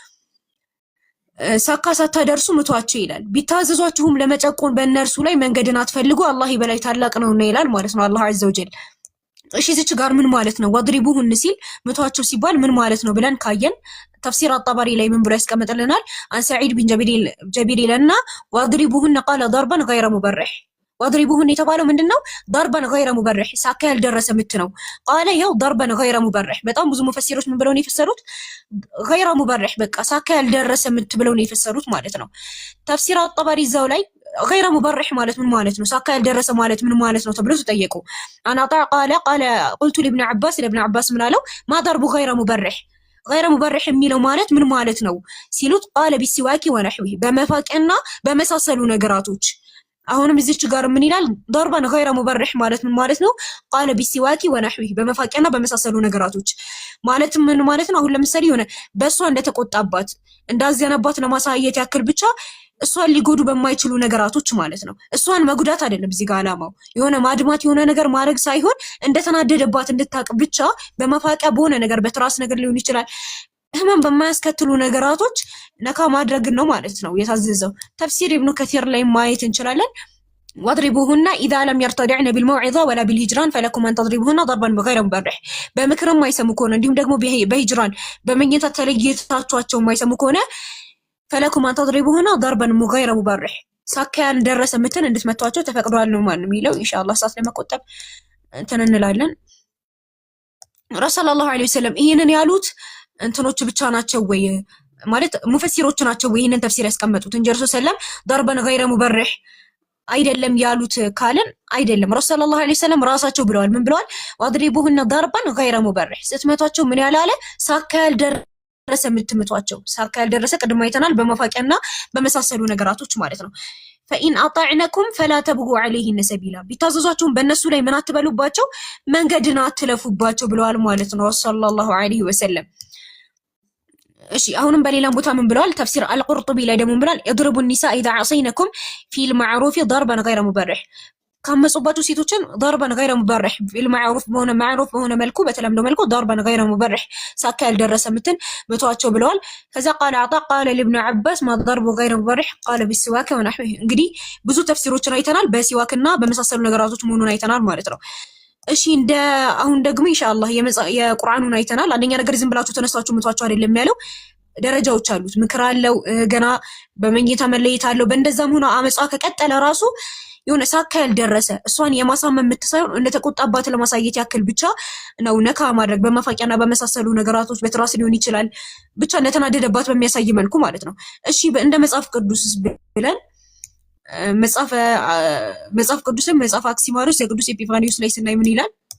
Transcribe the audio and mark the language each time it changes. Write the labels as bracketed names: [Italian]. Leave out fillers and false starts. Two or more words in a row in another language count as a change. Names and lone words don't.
[Amharic] ሳካ ሳታደርሱ ምቷቸው ይላል። ቢታዘዟችሁም ለመጨቆን በእነርሱ ላይ መንገድን አትፈልጉ አላህ በላይ ታላቅ ነውና ይላል ማለት ነው አላህ [Arabic] عز وجل። [Amharic] እሺ እዚች ጋር ምን ማለት ነው? ወድሪቡሁን ሲል ምቷቸው ሲባል ምን ማለት ነው ብለን ካየን ተፍሲር አጣባሪ ላይ ምን ብሎ ያስቀምጥልናል? [Arabic] عن سعيد بن جبير لنا واضربوهن قال ضربا غير مبرح። [Amharic] ወድሪቡሁን የተባለው ምንድነው? [Arabic] ضربا غير مبرح [Amharic] ሳካ ያልደረሰ ምት ነው። ቃለ ያው [Arabic] ضربا غير مبرح [Amharic] በጣም ብዙ ሙፈሲሮች ምን ብለው ነው የፈሰሩት? [Arabic] غير مبرح [Amharic] በቃ ሳካ ያልደረሰ ምት ብለው ነው የፈሰሩት ማለት ነው። ተፍሲር አጣባሪ እዛው ላይ [Arabic] غير مبرح [Amharic] ማለት ምን ማለት ነው? ሳካ ያልደረሰ ማለት ምን ማለት ነው ተብሎ ተጠየቁ። [Arabic] عن عطاء قال قلت لابن عباس [Amharic] ምን አለው? [Arabic] ما ضرب غير مبرح [Amharic] غير مبرح የሚለው ማለት ምን ማለት ነው ሲሉት [Arabic] قال بالسواك ونحوه [Amharic] በመፋቂያና በመሳሰሉ ነገራቶች። አሁንም እዚች ጋር ምን ይላል? [Arabic] ضربا غير مبرح [Amharic] ማለት ምን ማለት ነው? [Arabic] قال بالسواك ونحوه [Amharic] በመፋቂያና በመሳሰሉ ነገራቶች ማለት ምን ማለት ነው? አሁን ለምሳሌ ሆነ በእሷ እንደተቆጣባት እንዳዘነባት ለማሳየት ያክል ብቻ እሷን ሊጎዱ በማይችሉ ነገራቶች ማለት ነው። እሷን መጉዳት አይደለም እዚህ ጋር አላማው። የሆነ ማድማት የሆነ ነገር ማድረግ ሳይሆን እንደተናደደባት እንድታቅ ብቻ በመፋቂያ በሆነ ነገር በትራስ ነገር ሊሆን ይችላል ህመም በማያስከትሉ ነገራቶች ነካ ማድረግ ነው ማለት ነው የታዘዘው። ተፍሲር ኢብኑ ከቲር ላይ ማየት እንችላለን። [Arabic] واضربوهن إذا لم يرتدعن بالموعظة ولا بالهجران فلكم أن تضربوهن ضربا غير مبرح። [Amharic] በምክርም ማይሰሙ ከሆነ እንዲሁም ደግሞ በሂጅራን በመኝታ ተለይታቸው ማይሰሙ ከሆነ [Arabic] فلكم أن تضربوهن ضربا غير مبرح [Amharic] ሳካ ያልደረሰ ምትን እንድትመቷቸው ተፈቅዷል ነው ማለት የሚለው። ኢንሻአላህ ሰዓት ለመቆጠብ እንትን እንላለን። ረሱል [Arabic] صلى الله عليه وسلم [Amharic] ይሄንን ያሉት እንትኖች ብቻ ናቸው ወይ ማለት ሙፈሲሮች ናቸው ወይ ይሄንን ተፍሲር ያስቀመጡት እንጂ ረሱል ሰለም [Arabic] ضربا غير مبرح [Amharic] አይደለም ያሉት ካለን አይደለም። ረሱል [Arabic] صلى الله عليه وسلم [Amharic] ራሳቸው ብለዋል። ምን ብለዋል? [Arabic] واضربوهن ضربا غير مبرح [Amharic] ስትመቷቸው ምን ያላለ ሳካ ያልደረሰ ምትመቷቸው። ሳካ ያልደረሰ ቅድም አይተናል በመፋቂያና በመሳሰሉ ነገራቶች ማለት ነው። [Arabic] فإن أطعنكم فلا تبغوا عليهن سبيلا [Amharic] ቢታዘዟቸውም በእነሱ ላይ ምን አትበሉባቸው መንገድን አትለፉባቸው ብለዋል ማለት ነው [Arabic] صلى الله عليه وسلم። [Amharic] እሺ አሁንም በሌላም ቦታ ምን ብለዋል? ተፍሲር አልቁርጡቢ ላይ ደግሞ ብለዋል [Arabic] اضربوا النساء اذا عصينكم في المعروف ضربا غير مبرح [Amharic] ካመጹባቸው ሴቶችን [Arabic] ضربا غير مبرح بالمعروف [Amharic] በሆነ መልኩ በተለምዶ መልኩ [Arabic] ضربا غير مبرح [Amharic] ሳካ ያልደረሰ ምትን መቷቸው ብለዋል። ከዛ [Arabic] قال عطاء قال لابن عباس ما ضرب غير مبرح قال بالسواك ونحوه። [Amharic] እንግዲህ ብዙ ተፍሲሮችን አይተናል በሲዋክና በመሳሰሉ ነገራቶች መሆኑን አይተናል ማለት ነው። እሺ እንደ አሁን ደግሞ ኢንሻአላህ የቁርአኑን አይተናል። አንደኛ ነገር ዝም ብላችሁ ተነሳችሁ መቷቸው አይደለም ያለው ደረጃዎች አሉት። ምክር አለው፣ ገና በመኝታ መለየት አለው። በእንደዛም ሆነ አመጻ ከቀጠለ ራሱ የሆነ ሳካ ያልደረሰ እሷን የማሳመን የምትሳይሆን እንደተቆጣባት ለማሳየት ያክል ብቻ ነው ነካ ማድረግ በመፋቂያና በመሳሰሉ ነገራቶች በትራስ ሊሆን ይችላል። ብቻ እንደተናደደባት በሚያሳይ መልኩ ማለት ነው። እሺ እንደ መጽሐፍ ቅዱስ ብለን መጽሐፍ ቅዱስም መጽሐፍ አክሲማሮስ የቅዱስ ኤጲፋኒዮስ ላይ ስናይ ምን ይላል?